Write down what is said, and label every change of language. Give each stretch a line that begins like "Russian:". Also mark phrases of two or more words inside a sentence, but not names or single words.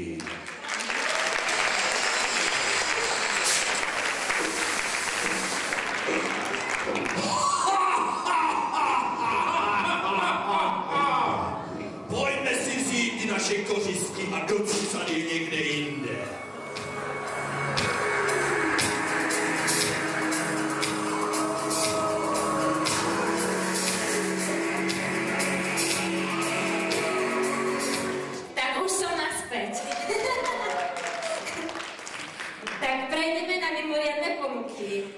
Czech: Pojďme si vzít ty naše kořisti a docucat je někde jinde.
Slovak: Tak už som naspäť. Tak prejdeme na mimoriadne ponuky.